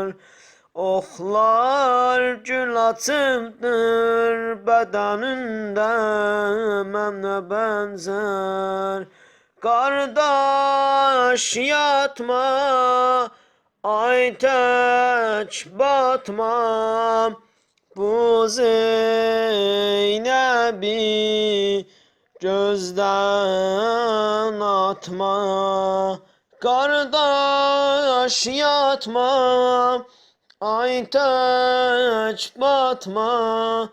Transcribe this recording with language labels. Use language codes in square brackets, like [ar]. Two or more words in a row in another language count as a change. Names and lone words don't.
[az] Oxlar gül açıbdır bədənində mənə bənzər. Qardaş yatma, ay tək batma. [tr] Bu Zeynep'i gözden atma. Kardeş yatma, ay tek batma.